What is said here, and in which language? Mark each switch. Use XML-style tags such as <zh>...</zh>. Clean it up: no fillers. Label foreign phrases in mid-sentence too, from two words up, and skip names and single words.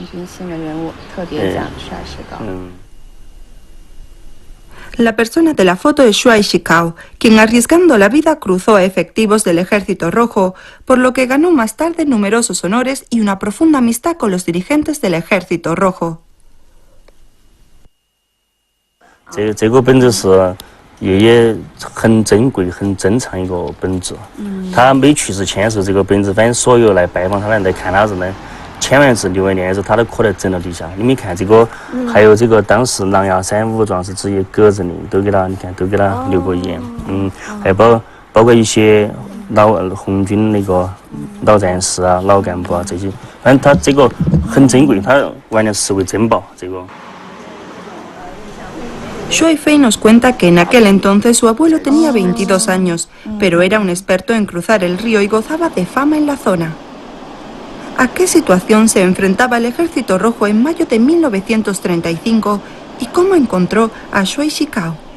<es>La persona de la foto es Shuai Shikao, quien arriesgando la vida cruzó a efectivos del Ejército Rojo, por lo que ganó más tarde numerosos honores y una profunda amistad con los dirigentes del Ejército Rojo.</es> <zh>这个本子是爷爷很珍贵、很珍藏一个本子。他没去世前是这个本子，反正所有来拜访他的人来看他人呢，签完字留完念的时候，他都刻在整了底下。你们看这个，还有这个当时狼牙山武装是直接搁着的，都给他，你看都给他留过言。还包括一些红军那个老战士啊、老干部啊这些，反正他这个很珍贵，他完全视为珍宝。这个。</zh> <es>Shuai Fei nos cuenta que en aquel entonces su abuelo tenía 22 años, pero era un experto en cruzar el río y gozaba de fama en la zona. ¿A qué situación se enfrentaba el Ejército Rojo en mayo de 1935 y cómo encontró a Shuai Shikao?</es>